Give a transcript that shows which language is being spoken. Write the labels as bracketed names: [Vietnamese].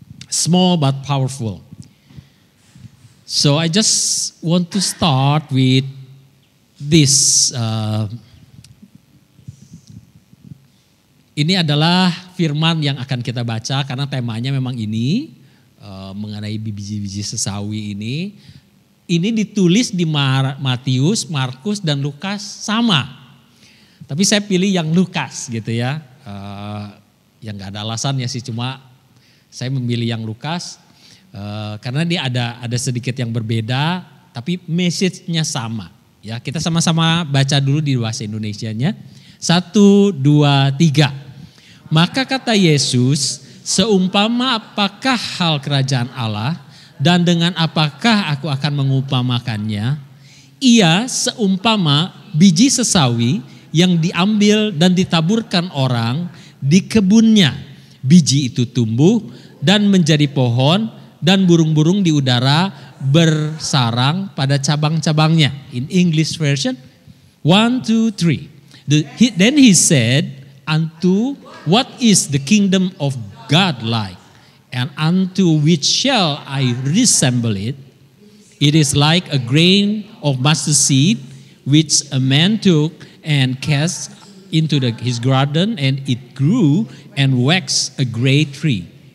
[English] Small but powerful. So I just want to start with this. [Indonesian] Ini adalah firman yang akan kita baca karena temanya memang ini mengenai biji-biji sesawi ini. Ini ditulis di Matius, Markus dan Lukas sama. Tapi saya pilih yang Lukas gitu ya. Yang gak ada alasannya sih, cuma saya memilih yang Lukas karena dia ada sedikit yang berbeda, tapi message-nya sama. Ya, kita sama-sama baca dulu di bahasa Indonesianya. 1, 2, 3. Maka kata Yesus, seumpama apakah hal kerajaan Allah dan dengan apakah aku akan mengumpamakannya? Ia seumpama biji sesawi yang diambil dan ditaburkan orang di kebunnya. Biji itu tumbuh dan menjadi pohon dan burung-burung di udara bersarang pada cabang-cabangnya. [English] In English version, 1, 2, 3. Then he said, unto what is the kingdom of God like? And unto which shall I resemble it? It is like a grain of mustard seed, which a man took and cast into his garden, and it grew and waxed a great tree.